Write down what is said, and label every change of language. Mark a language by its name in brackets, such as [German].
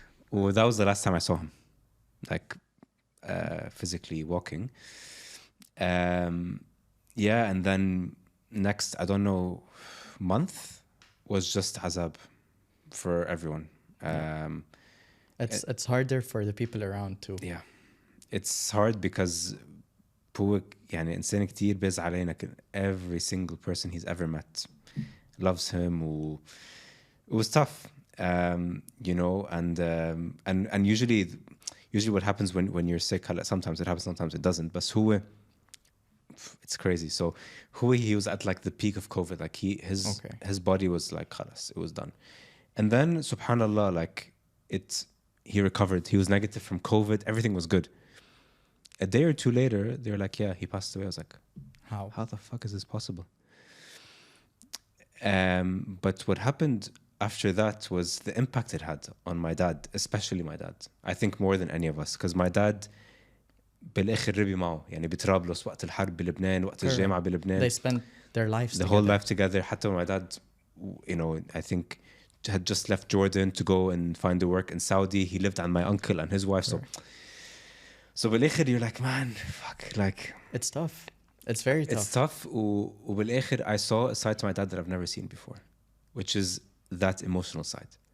[English] Well, that was the last time I saw him, like physically walking. Yeah, and then next, I don't know, month was just azab for everyone. It's harder for the people around too. Yeah, it's hard because [Arabic] هو يعني إنسان كتير بيزعل علينا. [English] Every single person he's ever met loves him. It was tough, you know, and usually what happens when you're sick, sometimes it happens, sometimes it doesn't. But هو, it's crazy. So he was at like the peak of COVID. Like his body was like خلاص, it was done. And then subhanallah, like he recovered. He was negative from COVID. Everything was good. A day or two later, they were like, yeah, he passed away. I was like, how the fuck is this possible? But what happened after that was the impact it had on my dad, especially my dad. I think more than any of us, because my dad [Arabic] بالاخر ربي معه يعني بطرابلس وقت الحرب بلبنان وقت الجامعة بلبنان. [English] They spent their lives the whole life together. حتى my dad, you know, I think had just left Jordan to go and find the work in Saudi. He lived on my uncle and his wife. So بالاخر you're like, man, fuck, like it's tough. It's very tough. It's tough. وبالاخر I saw a side to my dad that I've never seen before, which is that emotional side.